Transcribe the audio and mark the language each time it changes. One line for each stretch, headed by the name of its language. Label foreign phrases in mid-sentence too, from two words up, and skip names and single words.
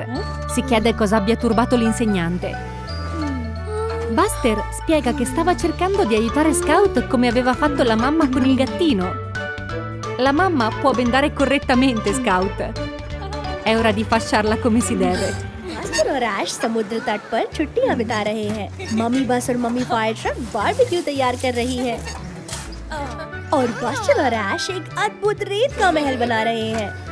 Italian: Si chiede cosa abbia turbato l'insegnante. Buster spiega che stava cercando di aiutare Scout come aveva fatto la mamma con il gattino. La mamma può bendare correttamente Scout. È ora di fasciarla come si deve.
Hindi: बस्टर और ऐश समुद्र तट पर छुट्टियां बिता रहे हैं। मम्मी बस और मम्मी फायर ट्रक बारबेक्यू तैयार कर रही है और बस्टर और ऐश एक अद्भुत रेत का महल बना रहे हैं।